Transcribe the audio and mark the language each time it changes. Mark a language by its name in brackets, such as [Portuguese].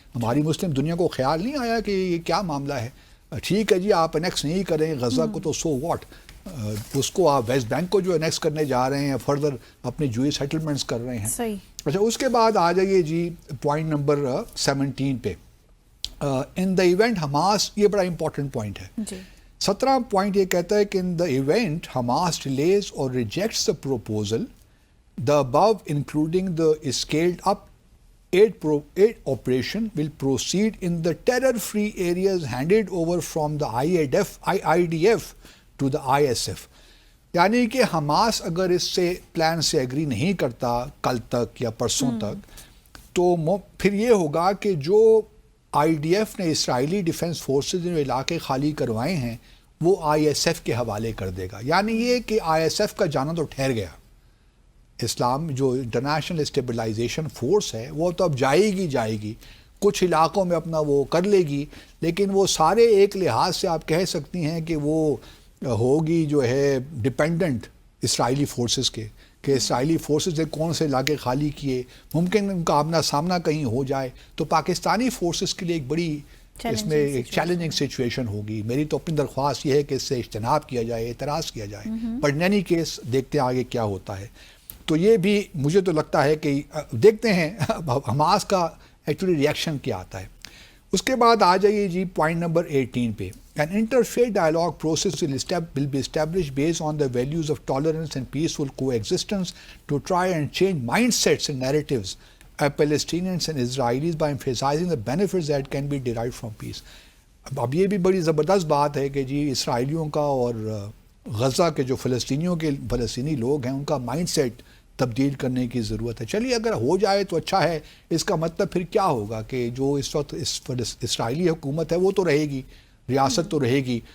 [Urdu] ہماری مسلم دنیا کو خیال نہیں آیا کہ یہ کیا معاملہ ہے. ٹھیک ہے جی آپ انیکس نہیں کریں غزہ کو تو سو واٹ، اس کو آپ ویسٹ بینک کو جو انیکس کرنے جا رہے ہیں فردر اپنے جو سیٹلمنٹس کر رہے ہیں. صحیح. اچھا اس کے بعد آ جائیے جی پوائنٹ نمبر 17 پہ. [English] in the event [Urdu] حماس، یہ بڑا امپورٹنٹ پوائنٹ ہے. [English] 17 point یہ کہتا ہے کہ in the event Hamas delays or rejects the proposal the above including the scaled up aid operation will proceed in the terror free areas handed over from the IDF to the ISF. [Urdu] یعنی کہ Hamas اگر اس سے plan سے agri نہیں کرتا کل تک یا پرسوں تک، تو پھر یہ ہوگا کہ جو IDF نے اسرائیلی ڈیفنس فورسز نے علاقے خالی کروائے ہیں وہ ISF کے حوالے کر دے گا. یعنی یہ کہ ISF کا جانا تو ٹھہر گیا. اسلام جو انٹرنیشنل اسٹیبلائزیشن فورس ہے وہ تو اب جائے گی کچھ علاقوں میں اپنا وہ کر لے گی، لیکن وہ سارے ایک لحاظ سے آپ کہہ سکتی ہیں کہ وہ ہوگی جو ہے ڈپینڈنٹ اسرائیلی فورسز کے، کہ اسرائیلی فورسز نے کون سے علاقے خالی کیے، ممکن ان کا آمنا سامنا کہیں ہو جائے تو پاکستانی فورسز کے لیے ایک بڑی اس میں ایک چیلنجنگ سچویشن ہوگی. میری تو اپنی درخواست یہ ہے کہ اس سے اجتناب کیا جائے، اعتراض کیا جائے. [English] but in any case [Urdu] دیکھتے ہیں آگے کیا ہوتا ہے. تو یہ بھی مجھے تو لگتا ہے کہ دیکھتے ہیں حماس کا ایکچولی ریئیکشن کیا آتا ہے. اس کے بعد آ جائیے جی پوائنٹ نمبر 18 پہ. [English] An interfaith dialogue process will be established based on the values of tolerance and peaceful coexistence to try and change mindsets and narratives of Palestinians and Israelis by emphasizing the benefits that can be derived from peace. [Urdu] اب یہ بھی بڑی زبردست بات ہے کہ جی اسرائیلیوں کا اور غزہ کے جو فلسطینی لوگ ہیں ان کا مائنڈ سیٹ تبدیل کرنے کی ضرورت ہے. چلیے اگر ہو جائے تو اچھا ہے. اس کا مطلب پھر کیا ہوگا کہ جو اس وقت اسرائیلی حکومت ہے وہ تو رہے گی، ریاست تو رہے گی.